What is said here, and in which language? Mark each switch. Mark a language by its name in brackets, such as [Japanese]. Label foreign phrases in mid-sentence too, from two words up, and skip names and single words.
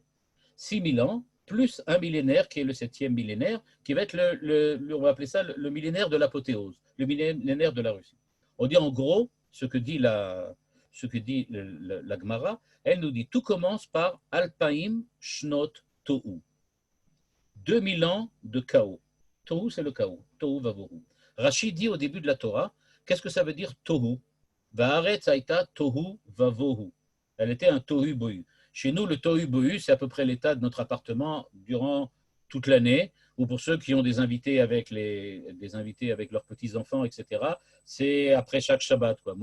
[French] 6000 ans, plus un millénaire qui est le 7e millénaire, qui va être on va appeler ça le millénaire de l'apothéose, le millénaire de la Russie. On dit en gros, ce que dit la Gemara, elle nous dit, tout commence par [Hebrew] אלפים שנות תוהו. [French] 2000 ans de chaos. Tohu, c'est le chaos. [Hebrew] תוהו ובוהו. [French] Rashi dit au début de la Torah, qu'est-ce que ça veut dire Tohu? [Hebrew] והארץ היתה תוהו ובוהו. [French] Elle était un Tohu Bohu. Chez nous, le Tohu Bohu, c'est à peu près l'état de notre appartement durant toute l'année, ou pour ceux qui ont des invités avec leurs petits-enfants, etc., c'est après chaque Shabbat, quoi.